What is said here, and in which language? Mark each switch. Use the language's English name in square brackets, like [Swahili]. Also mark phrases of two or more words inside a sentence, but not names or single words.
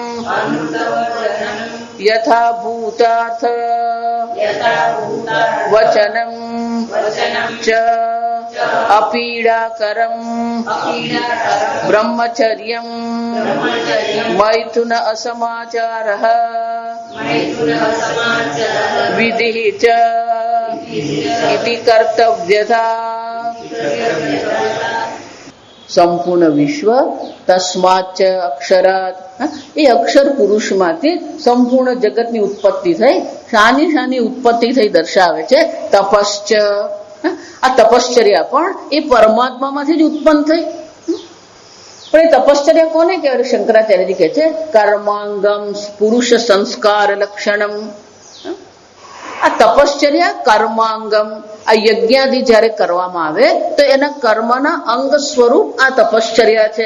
[Sanskrit] यथा भूतार्थ वचनम च अपीडाकरं ब्रह्मचर्यं मैथुन असमाचारः विधिः च इति कर्तव्यता। संपूर्ण विश्व तस्माच्च अक्षरात [Gujarati] એ અક્ષર પુરુષમાંથી સંપૂર્ણ જગતની ઉત્પત્તિ થઈ શાની શાની ઉત્પત્તિ થઈ દર્શાવે છે તપશ્ચ આ તપશ્ચર્યા પણ એ પરમાત્મામાંથી જ ઉત્પન્ન થઈ પણ એ તપશ્ચર્યા કોને કહેવાય શંકરાચાર્યજી કહે છે [Sanskrit] कर्माङ्गम पुरुष संस्कार लक्षणम [Gujarati] આ તપશ્ચર્યા કર્માંગમ આ યજ્ઞાદિ જ્યારે કરવામાં આવે તો એના કર્મના અંગ સ્વરૂપ આ તપશ્ચર્યા છે.